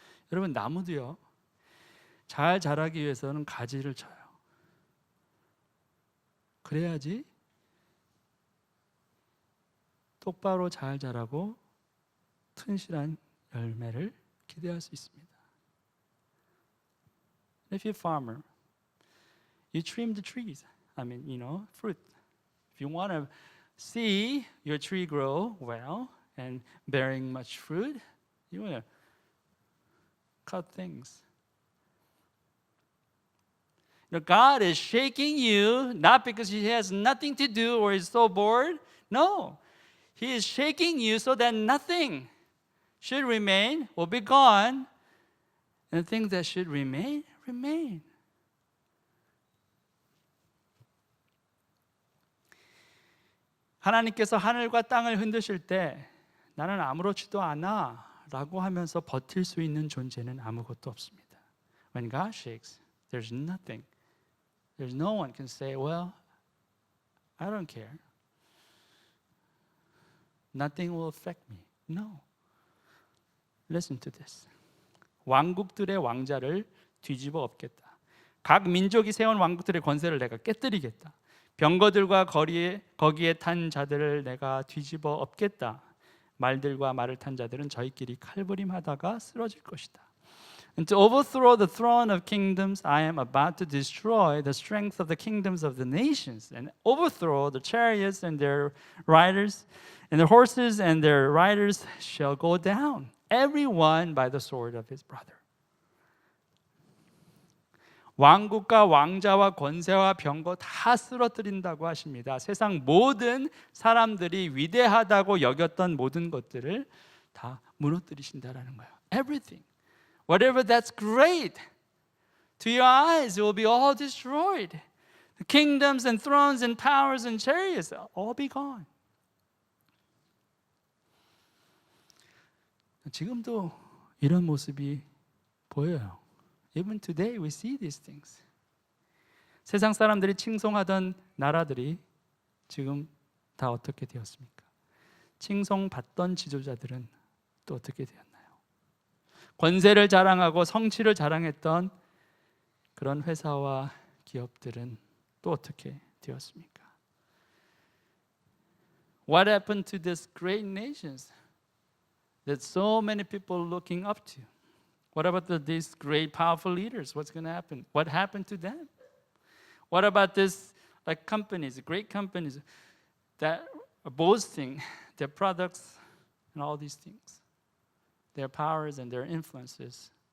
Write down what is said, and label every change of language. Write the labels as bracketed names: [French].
[Korean] 여러분, 나무도요, 잘 자라기 위해서는 가지를 쳐요. 그래야지 똑바로 잘 자라고 튼실한 열매를 기대할 수 있습니다. [English] If you're a farmer, you trim the trees. Fruit. If you want to see your tree grow well and bearing much fruit, you want to cut things. God is shaking you not because He has nothing to do or is so bored. No, He is shaking you so that nothing should remain will be gone, and the things that should remain. [Korean] 하나님께서 하늘과 땅을 흔드실 때 나는 아무렇지도 않아 라고 하면서 버틸 수 있는 존재는 아무것도 없습니다. [English] When God shakes, there's nothing. There's no one can say, well, I don't care. Nothing will affect me. No. Listen to this. [Korean] 왕국들의 왕자를 뒤집어 엎겠다. 각 민족이 세운 왕국들의 권세를 내가 깨뜨리겠다. 병거들과 거기에 탄 자들을 내가 뒤집어 엎겠다. 말들과 말을 탄 자들은 저희끼리 칼부림하다가 쓰러질 것이다. [English] And to overthrow the throne of kingdoms, I am about to destroy the strength of the kingdoms of the nations and overthrow the chariots and their riders, and the horses and their riders shall go down, everyone by the sword of his brother. [Korean] 왕국과 왕자와 권세와 병거 다 쓰러뜨린다고 하십니다. 세상 모든 사람들이 위대하다고 여겼던 모든 것들을 다 무너뜨리신다라는 거예요. [English] Everything. Whatever that's great to your eyes, it will be all destroyed. The kingdoms and thrones and powers and chariots will all be gone. [Korean] 지금도 이런 모습이 보여요. [English] Even today we see these things. [Korean] 세상 사람들이 칭송하던 나라들이 지금 다 어떻게 되었습니까? 칭송받던 지도자들은 또 어떻게 되었나요? 권세를 자랑하고 성취를 자랑했던 그런 회사와 기업들은 또 어떻게 되었습니까? [English] What happened to these great nations that so many people are looking up to? What about these great powerful leaders? What's going to happen? What happened to them? What about this companies, great companies that are boasting their products and all these things, their powers and their influences?